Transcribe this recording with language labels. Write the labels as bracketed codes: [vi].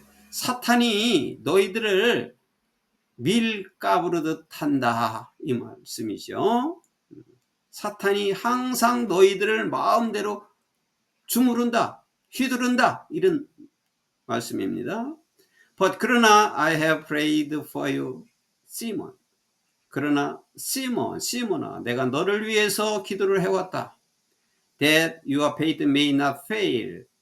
[ko] 사탄이 너희들을 밀 까부르듯 한다 이 말씀이죠. 사탄이 항상 너희들을 마음대로 주무른다, 휘두른다 이런 말씀입니다. [en] But [ko] 그러나 [en] I have prayed for you, Simon. [ko] 그러나 시몬아, 내가 너를 위해서 기도를 해왔다. [en] That your faith may not fail.